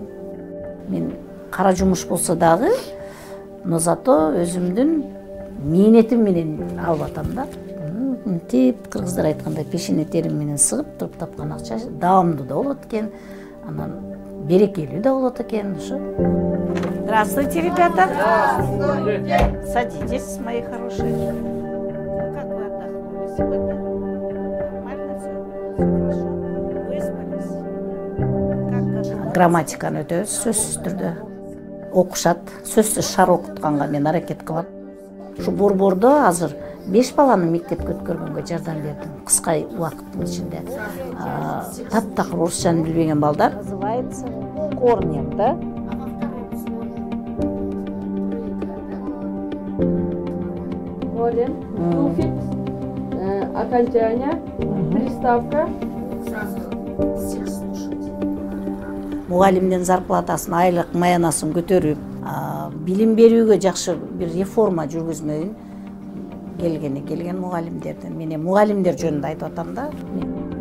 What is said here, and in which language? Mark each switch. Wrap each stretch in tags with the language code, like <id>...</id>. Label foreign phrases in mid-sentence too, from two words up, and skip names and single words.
<ky>Мен кара жумуш болсо дагы,</ky> <ru>но зато</ru> <ky>өзүмдүн мээнетим менен алып атам да. Тип кыргыздар айткандай пешене терим менен сыгып туруп тапкан акча даамдуу да болот экен, анан берекелүү да болот экен, ошо.</ky> <ru>Здравствуйте, ребята. Здравствуйте. Садитесь, мои хорошие. Как вы отдохнули сегодня? Нормально все? Хорошо? Выспались?</ru> <ky>Как грамматиканы өтөбүз сөзсүз түрдө. Окушат, сөзсүз шар окутканга мен аракет кылам. Ушу борбордо азыр 5 баланы мектепке өткөргөнгө жардам бердим. Кыска убакыттын ичинде. Таптакыр орусчаны билбеген балдар</ky> <ru>называется корнем,</ru> <ky>да?</ky> <ru>Корень, суффикс, окончание, приставка.</ru> <ky>Мугалимдин зарплатасын, айлык маянасын көтөрүп, билим берүүгө жакшы бир реформа жүргүзмөйүн келген мугалимдерден. Мен мугалимдер жөнүндө айтып атам да.</ky>